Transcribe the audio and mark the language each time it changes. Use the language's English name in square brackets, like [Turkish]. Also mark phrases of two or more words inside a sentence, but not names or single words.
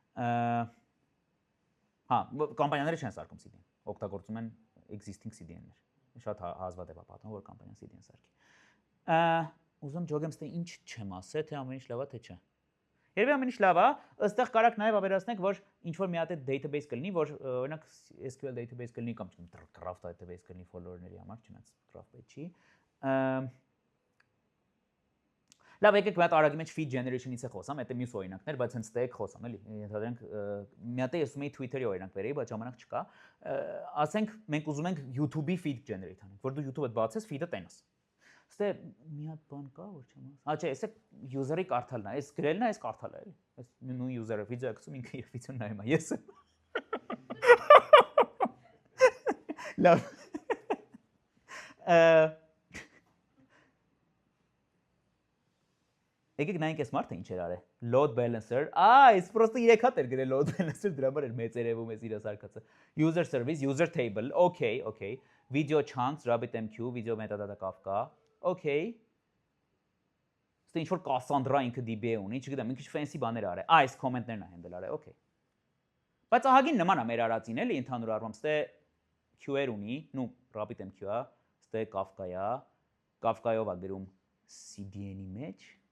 [Armenian] Հա, կամպանիաները չեն սարքում CDN, օգտագործում են [English] existing CDN- [Armenian] ներ։ Շատ հազվադեպ է պատմում, որ կամպանիան CDN սարքի։ Ուզում ջոգեմ ստե ինչ չեմ ասել, թե ամեն ինչ լավ է, թե չէ։ Երևի ամեն ինչ լավ է, ըստեղ կարաք նաև ավելացնենք, որ ինչ որ մի հատ database կլինի, որ օրինակ [English] SQL database [Armenian] կլինի կամ [English] graph database [Armenian] կլինի follower-ների համար, չնայած [English] graph page- [Armenian] ի։ Լավ, եկեք մի հատ արագի մեջ [English] feed generation- [Armenian] ից է խոսամ, դա մյուս օրինակներ, բայց հենց ստեղ խոսամ, էլի։ Ենթադրենք մի հատ ես ուզում եի Twitter-ի օրինակ բերեի, բայց ժամանակ չկա։ Ասենք մենք ուզում ենք YouTube-ի [English] feed generate [Armenian] անենք, որ դու YouTube-ը բացես, feed-ը տենաս։ Ստե մի հատ բան կա, որ չեմ ասում։ Հա, չէ, էսը user-ի կարդալն է, էս գրելն է, էս կարդալը է, էլի։ Էս նույն user-ը վիդեո գցում, ինքը իր վիդեոն նայում է, ես։ Լավ։ Եկեք նայենք այս մարդը ինչ էր արել։ [English] Load balancer, [Armenian] այս պրոստը 3 հատ էր գրել [English] load balancer, [Armenian] դրա համար էր մեծ երևում էս իր սարքածը։ [English] User service, user table, okay, video chunks, RabbitMQ, video metadata Kafka, [Armenian] okay։ Ստե ինչ որ Cassandra ինքը DB ունի, չգիտեմ, ինքը fancy բաներ արել։ Այս comment-ներն է handle արել, okay։ Բայց ահագին նման է մեր արածին, էլի ընդհանուր առմամբ, ստե Q-եր ունի, նու RabbitMQ-ա, ստե Kafka-ա, Kafka-ով է գրում CDN-ի մեջ։